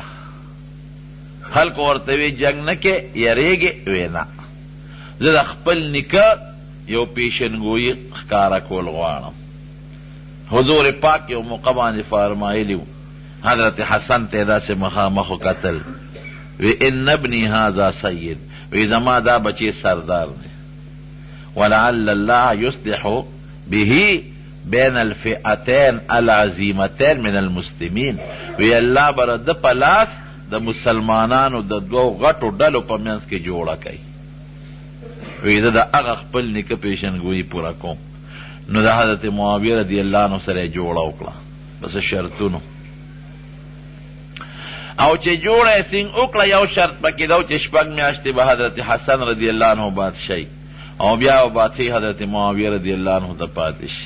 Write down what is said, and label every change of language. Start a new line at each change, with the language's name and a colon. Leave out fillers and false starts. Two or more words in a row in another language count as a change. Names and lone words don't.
Pashto: خلکو ورته وی جنگ نه کې یریږي وی نه زه د خپل نیکه یو پیشنګویي ښکاره کول غواړم. حضور پاک یو موقع باندې فرمایلی و حضرت حسن ته داسې مخامخ وکتل وی
Arabic: ان ابنی هذا سید
Pashto: وی زما دا بچی سردار دی
Arabic: ولعل الله یصلح به بین الفئتین العظیمتین من المسلمین
Pashto: وی الله بر د پلاس د مسلمانانو د دوو غټو ډلو په منځ کې جوړه کوي. وی د هغه خپل نیکه پیشنګویي پوره کوم. نو د حضرت معاویه
Arabic: رضی الله عنه
Pashto: سره جوړه وکړه بس شرطونو. او چې جوړه سینګ وکړه یو شرط پکې دا چې 6 میاشتې به حضرت حسن
Arabic: رضی الله عنه
Pashto: بادشاہي او بیا بادشاہي حضرت معاویه
Arabic: رضی الله عنه
Pashto: ته پاتې شي.